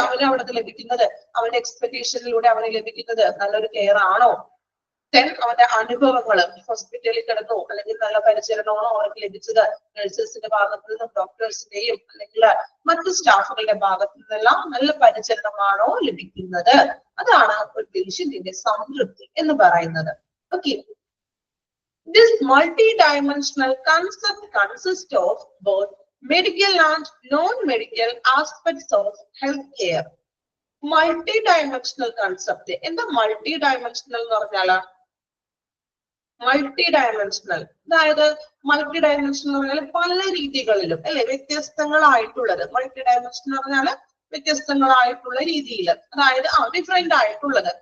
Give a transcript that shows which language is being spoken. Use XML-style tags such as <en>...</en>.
<ml>അവന് അവിടെ ലഭിക്കുന്നത്, അവന്റെ എക്സ്പെക്ടേഷനിലൂടെ അവന് ലഭിക്കുന്നത് നല്ലൊരു കെയർ ആണോ, അവന്റെ അനുഭവങ്ങൾ, ഹോസ്പിറ്റലിൽ കിടന്നു അല്ലെങ്കിൽ നല്ല പരിചരണമാണോ അവർക്ക് ലഭിച്ചത്, നഴ്സസിന്റെ ഭാഗത്തു നിന്നും ഡോക്ടേഴ്സിന്റെയും അല്ലെങ്കിൽ മറ്റു സ്റ്റാഫുകളുടെ ഭാഗത്തു നിന്നെല്ലാം നല്ല പരിചരണമാണോ ലഭിക്കുന്നത്, അതാണ് ഒരു പേഷ്യന്റിന്റെ സംതൃപ്തി എന്ന് പറയുന്നത്.</ml> <en>Okay, this multi-dimensional concept consists of both medical and non-medical aspects of healthcare. Multi-dimensional concept,</en> <ml>എന്താ multi-dimensional എന്ന് പറഞ്ഞാല്? മൾട്ടി ഡയമെൻഷണൽ, അതായത് മൾട്ടി ഡയമെൻഷണൽ എന്ന് പറഞ്ഞാൽ പല രീതികളിലും അല്ലെ, വ്യത്യസ്തങ്ങളായിട്ടുള്ളത്. മൾട്ടി ഡയമെൻഷൻ എന്ന് പറഞ്ഞാൽ വ്യത്യസ്തങ്ങളായിട്ടുള്ള രീതിയിൽ, അതായത് ഡിഫറെന്റ് ആയിട്ടുള്ളത്.</ml>